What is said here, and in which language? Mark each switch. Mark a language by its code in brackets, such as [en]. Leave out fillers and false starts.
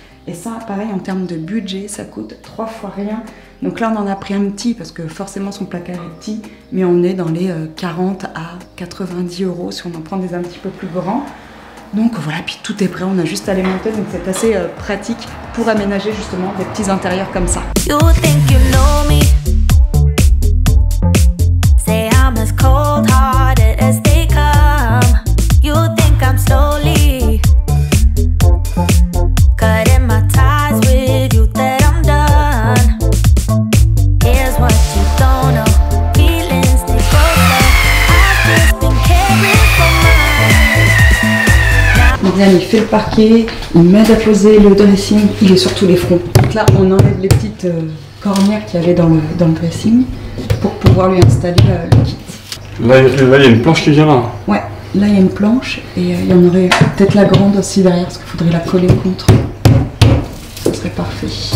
[fr] Et ça, pareil, en termes de budget, ça coûte 3 fois rien. Donc là, on en a pris un petit parce que forcément son placard est petit, mais on est dans les 40 à 90 € si on en prend des un petit peu plus grands. Donc voilà, puis tout est prêt, on a juste à les monter, donc c'est assez pratique pour aménager justement des petits intérieurs comme ça. [en] You think you know me. Say I'm as cold-hearted as they come. You think I'm slowly cutting my ties with you, that I'm done. Here's what you don't know. Feelings, they go slow. I've just been caring for mine. [fr] Morgane, il fait le parquet, il m'aide à poser le dressing, il est sur tous les fronts. Donc là, on enlève les petites cornières qu'il y avait dans le dressing pour pouvoir lui installer le kit. Là, il y a une planche qui vient là. Ouais, là il y a une planche et il y en aurait peut-être la grande aussi derrière parce qu'il faudrait la coller contre. Ce serait parfait.